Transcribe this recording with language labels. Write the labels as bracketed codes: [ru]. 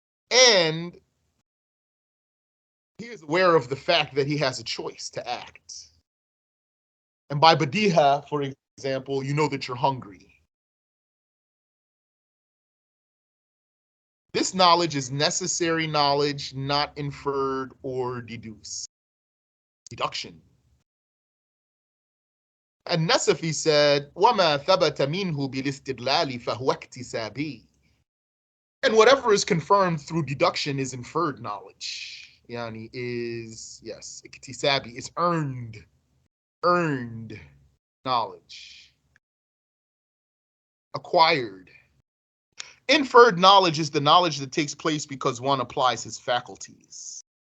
[en] And he is aware of the fact that he has a choice to act. And by badiha, for example, you know that you're hungry. This knowledge is necessary knowledge, not inferred or deduced. Deduction. [ar] النسفي said, وَمَا ثَبَتَ مِنْهُ بِالِاسْتِدْلَالِ فَهُوَ اكْتِسَابِي. [en] And whatever is confirmed through deduction is inferred knowledge. Yani is, yes, iktisabi, is earned knowledge. Acquired. Inferred knowledge is the knowledge that takes place because one applies his faculties.